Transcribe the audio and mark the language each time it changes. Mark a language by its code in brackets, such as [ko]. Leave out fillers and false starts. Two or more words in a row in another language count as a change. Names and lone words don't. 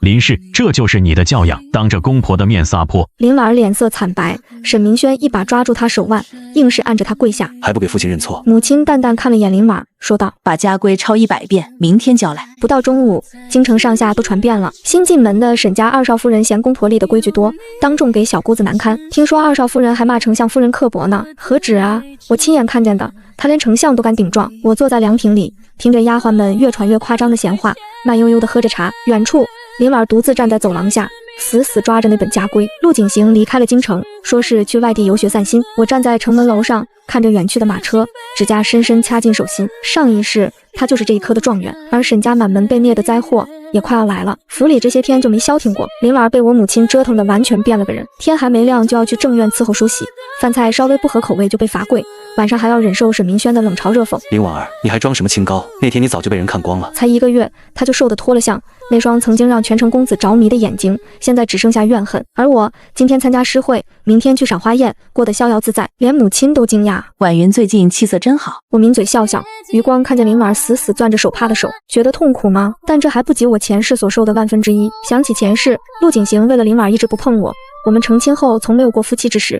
[zh] 林氏，這就是你的教養，當着公婆的面撒潑。林婉臉色慘白，沈明軒一把抓住他手腕， 硬是按着他跪下，還不給父親認錯。母親淡淡看了眼林婉，說道：“ 把家規抄100遍，明天交來。” 不到中午，京城上下都傳遍了，新進門的沈家二少夫人嫌公婆立的規矩多，當眾給小姑子難堪。聽說二少夫人還罵丞相夫人刻薄呢，何止啊！我親眼看見的，她連丞相都敢頂撞。我坐在涼亭裡，聽着丫鬟們越傳越誇張的閒話，慢悠悠地喝着茶。遠處，林婉獨自站在走廊下，死死抓着那本家規。陸景行離開了京城，說是去外地遊學散心。我站在城門樓上，看着遠去的馬車，指甲深深掐進手心。上一世他就是這一科的狀元，而沈家滿門被滅的災禍也快要來了。府裡這些天就沒消停過，林婉被我母親折騰得完全變了個人。天還沒亮就要去正院伺候梳洗，飯菜稍微不合口味就被罰跪，晚上還要忍受沈明軒的冷嘲熱諷。林婉兒，你還裝什麼清高？那天你早就被人看光了。才1個月，他就瘦得脫了相，那雙曾經讓全城公子着迷的眼睛，現在只剩下怨恨。而我今天參加詩會，明天去賞花宴，過得逍遙自在，連母親都驚訝。婉雲最近氣色真好。我抿嘴笑笑，餘光看見林婉死死攥着手帕的手，覺得痛苦嗎？但這還不及我前世所受的1/1000。想起前世，陸景行為了林婉一直不碰我，我們成親後從沒有過夫妻之實。